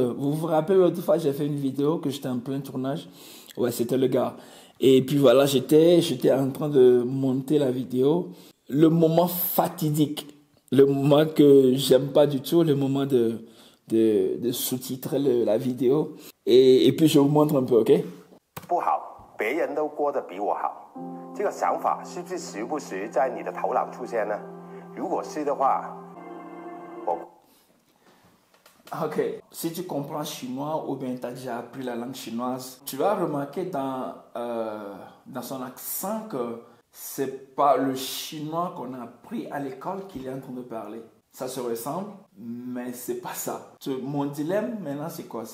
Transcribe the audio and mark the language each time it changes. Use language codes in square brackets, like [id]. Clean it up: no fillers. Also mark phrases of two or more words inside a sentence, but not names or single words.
[fr] Vous vous rappelez, l'autre fois, j'ai fait une vidéo que j'étais en plein tournage. Ouais, c'était le gars. Et puis voilà, j'étais en train de monter la vidéo. Le moment fatidique, le moment que j'aime pas du tout, le moment de sous-titrer la vidéo. Et puis je vous montre un peu, ok? [zh] 不好，别人都过得比我好，这个想法是不是时不时在你的头脑出现呢？如果是的话，我。 [fr] Ok, si tu comprends chinois ou bien tu as déjà appris la langue chinoise, tu vas remarquer dans son accent que c'est pas le chinois qu'on a appris à l'école qu'il est en train de parler. Ça se ressemble, mais c'est pas ça. Mon dilemme maintenant, c'est quoi?